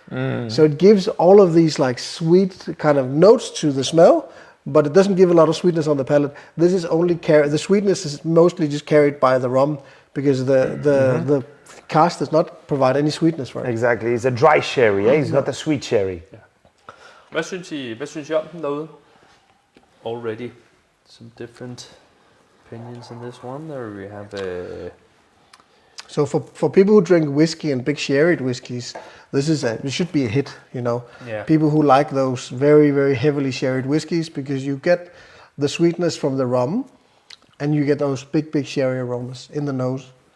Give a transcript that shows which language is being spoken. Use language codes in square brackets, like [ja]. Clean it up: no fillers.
[en] So it gives all of these like sweet kind of notes to the smell, but it doesn't give a lot of sweetness on the palate. This is only the sweetness is mostly just carried by the rum because the cask does not provide any sweetness for it. Exactly, it's a dry sherry, it's not a sweet sherry. Yeah. [da] Hvad synes I om den derude? [en] Already some different opinions in this one. There we have So for people who drink whiskey and big sherried whiskeys, it should be a hit, Yeah. People who like those very, very heavily sherried whiskeys because you get the sweetness from the rum and you get those big, big sherry aromas in the nose.